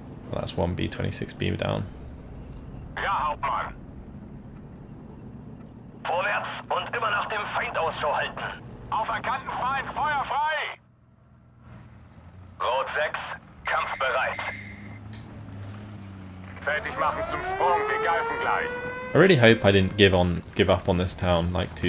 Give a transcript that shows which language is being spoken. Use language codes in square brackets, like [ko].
[en] Well, that's one B-26 beam down. [de] Ja, Hauptmann. Vorwärts und immer nach dem Feind Ausschau halten. Auf erkannten Feind, Feuer frei! Rot 6, kampfbereit. Fertig machen zum Sprung, wir greifen gleich. [en] I really hope I didn't give up on this town like too